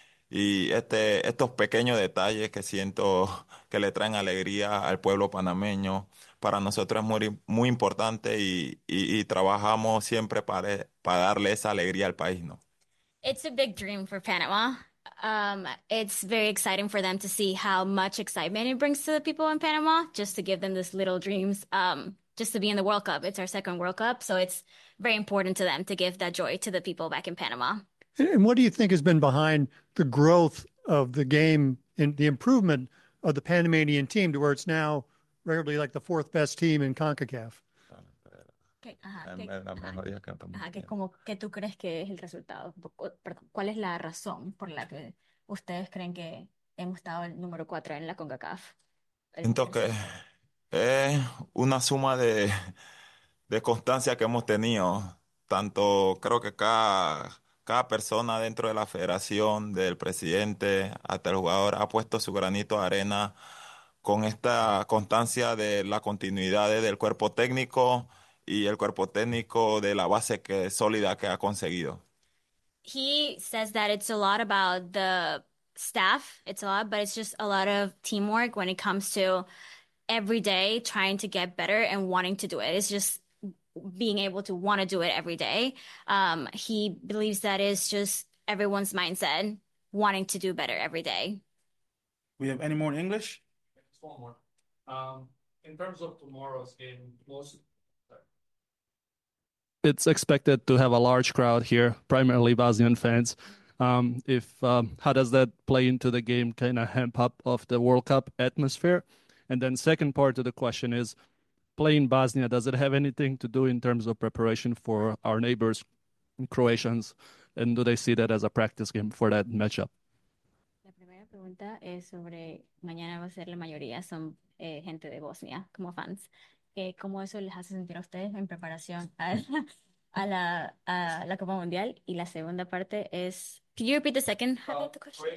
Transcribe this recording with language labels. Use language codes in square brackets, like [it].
[es] Y estos pequeños detalles que siento que le traen alegría al pueblo panameño, para nosotros es muy, muy importante y trabajamos siempre para darle esa alegría al país, ¿no? [en] It's a big dream for Panama. It's very exciting for them to see how much excitement it brings to the people in Panama, just to give them these little dreams, just to be in the World Cup. It's our second World Cup, so it's very important to them to give that joy to the people back in Panama. And what do you think has been behind the growth of the game and the improvement of the Panamanian team to where it's now regularly like the fourth best team in CONCACAF? [es] La mejoría que estamos Ajá, que teniendo. como que tú crees que es el resultado, perdón, ¿cuál es la razón por la que ustedes creen que hemos estado el número 4 en la CONCACAF, el tercer Entonces, lugar? es una suma de constancia que hemos tenido, tanto creo que cada persona dentro de la federación, del presidente hasta el jugador, ha puesto su granito de arena con esta constancia de la continuidad del cuerpo técnico y el cuerpo técnico de la base que sólida que ha conseguido. [en] He says that it's a lot about the staff. It's a lot, but it's just a lot of teamwork when it comes to every day trying to get better and wanting to do it. It's just being able to want to do it every day. He believes that it's just everyone's mindset wanting to do better every day. We have any more in English? Just one more. In terms of tomorrow's game, most it's expected to have a large crowd here, primarily Bosnian fans. How does that play into the game, kind of hamp up of the World Cup atmosphere? And then second part of the question is, playing Bosnia, does it have anything to do in terms of preparation for our neighbors, Croatians, and do they see that as a practice game for that matchup? [es] La pregunta es sobre mañana va a ser la mayoría, son gente de Bosnia como fans. ¿Cómo eso les hace sentir a ustedes en preparación a la Copa Mundial? Y la segunda parte es, [en] can you repeat the second half of the question?